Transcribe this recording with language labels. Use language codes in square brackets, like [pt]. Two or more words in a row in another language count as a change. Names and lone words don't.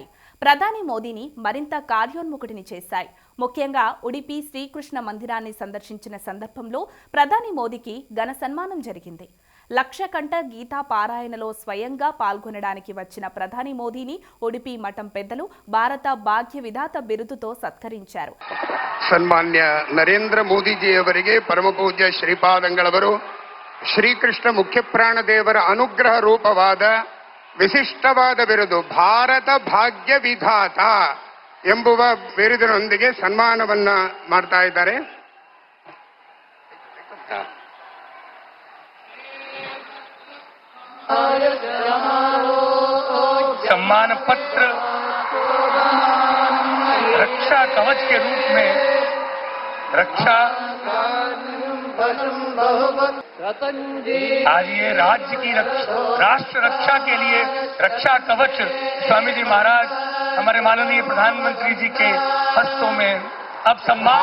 [te] ప్రధాని మోదీని మరింత కార్యోన్ముఖుడిని చేశాయి. ముఖ్యంగా ఉడిపి శ్రీకృష్ణ మందిరాన్ని సందర్శించిన సందర్భంలో ప్రధాని మోదీకి ఘన సన్మానం జరిగింది. లక్షకంఠ గీతా పారాయణలో స్వయంగా పాల్గొనడానికి వచ్చిన ప్రధాని మోదీని ఉడిపి మఠం పెద్దలు భారత ಭಾಗ್ಯ ವಿಧಾತ ಬಿರುದುతో ಸತ್ಕರಿಂచారు. [kn] ಸನ್ಮಾನ್ಯ ನರೇಂದ್ರ ಮೋದಿಜಿ ಅವರಿಗೆ ಪರಮ ಪೂಜ್ಯ ಶ್ರೀಪಾದಂಗಳವರು ಶ್ರೀಕೃಷ್ಣ ಮುಖ್ಯಪ್ರಾಣ ದೇವರ ಅನುಗ್ರಹ ರೂಪವಾದ ವಿಶಿಷ್ಟವಾದ ಬಿರುದು ಭಾರತ ಭಾಗ್ಯ ವಿಧಾತ ಎಂಬುವ ಬಿರುದಿನೊಂದಿಗೆ ಸನ್ಮಾನವನ್ನ ಮಾಡ್ತಾ ಇದ್ದಾರೆ. [hi] सम्मान पत्र रक्षा कवच के रूप में रक्षा आज ये राज्य की राष्ट्र रक्षा के लिए रक्षा कवच स्वामी जी महाराज हमारे माननीय प्रधानमंत्री जी के हस्तों में अब सम्मान